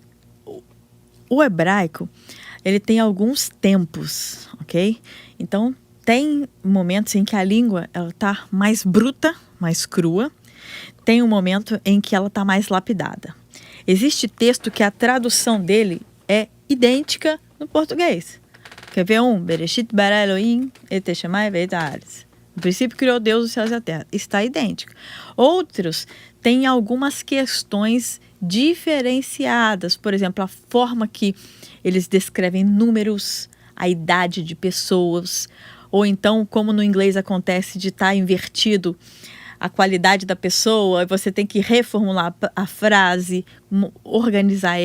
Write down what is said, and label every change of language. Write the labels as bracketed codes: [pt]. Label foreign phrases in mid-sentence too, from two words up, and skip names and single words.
[pt] O hebraico, ele tem alguns tempos, ok? Então, tem momentos em que a língua está mais bruta, mais crua. Tem um momento em que ela está mais lapidada. Existe texto que a tradução dele é idêntica no português. Quer ver um? [he] בראשית ברא אלהים את שמאי ואת הארץ. [pt] No princípio criou Deus os céus e a terra. Está idêntico. Outros têm algumas questões diferenciadas. Por exemplo, a forma que eles descrevem números, a idade de pessoas. Ou então, como no inglês acontece de estar invertido a qualidade da pessoa, você tem que reformular a frase, organizar ela.